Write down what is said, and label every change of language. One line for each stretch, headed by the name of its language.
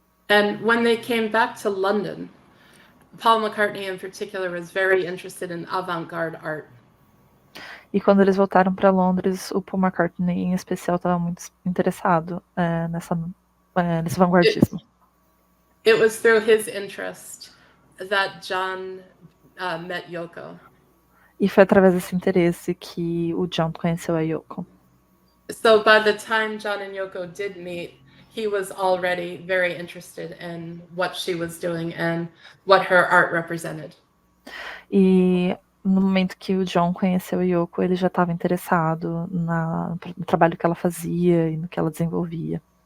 English: And when they came back to London, Paul McCartney in particular was very interested in avant-garde art.
Portuguese: E quando eles voltaram para Londres, o Paul McCartney em especial estava muito interessado nesse vanguardismo.
English: It was through his interest that John met Yoko.
Portuguese: E foi através desse interesse que o John conheceu a Yoko.
English: So by the time John and Yoko did meet, he was already very interested in what she was doing and what her art represented.
Portuguese: E no momento que o John conheceu a Yoko, ele já estava interessado no trabalho que ela fazia e no que ela desenvolvia.